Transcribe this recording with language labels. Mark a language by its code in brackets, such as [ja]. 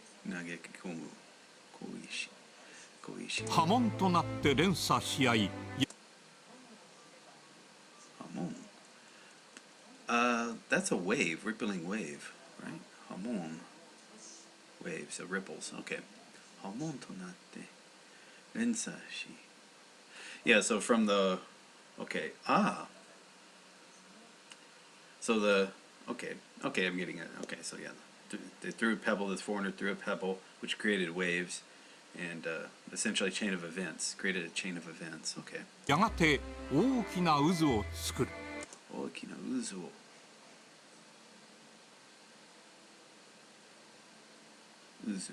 [ja] 投げ込む小石。波紋となって連鎖し合い。波紋。 [en] That's a wave, rippling wave, right? 波紋。Waves, so ripples. Okay. [ja] 波紋となって連鎖し。 [en] Yeah, so from the. Okay. So the. Okay, I'm getting it. Okay, so yeah. They threw a pebble, this foreigner threw a pebble, which created waves, and essentially a chain of events, created a chain of events. Okay. [ja] やがて大きな渦を作る。大きな渦を。渦。